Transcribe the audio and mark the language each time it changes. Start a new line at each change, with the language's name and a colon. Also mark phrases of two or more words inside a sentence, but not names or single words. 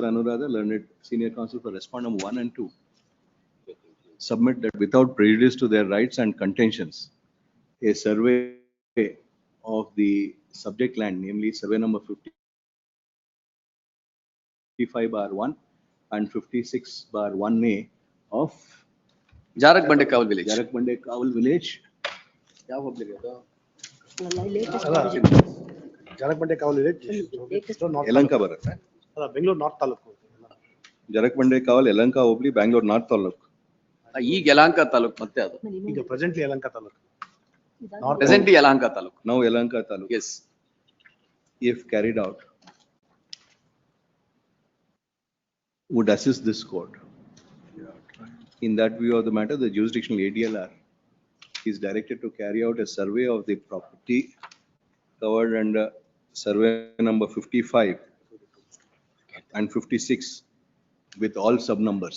English: Anuradha, learned senior counsel for respondent 1 and 2. Submit that without prejudice to their rights and contentions, a survey of the subject land, namely survey number 55/1 and 56/1A of Jarak-Bande Kaval village. Jarak-Bande Kaval village. Jarak-Bande Kaval village.
Kannada: Yelanka ಬರುತ್ತೆ. ಅಲ್ಲ ಬೆಂಗಳೂರು ನಾರ್ತ್ ತಾಲೂಕು.
English: Jarak-Bande Kaval, Yelanka Hobbli, Bangalore North ತಾಲೂಕು.
Kannada: ಈಗ ಯಲಹಂಕ ತಾಲೂಕು ಮತ್ತೆ ಅದು. ಈಗ ಪ್ರೆಸೆಂಟ್ಲಿ ಯಲಹಂಕ ತಾಲೂಕು.
English: Presently Yelahanka taluk. Now Yelanka taluk. Yes. If carried out, would assist this court. In that view of the matter, the jurisdictional ADLR is directed to carry out a survey of the property covered under survey number 55 and 56 with all sub-numbers.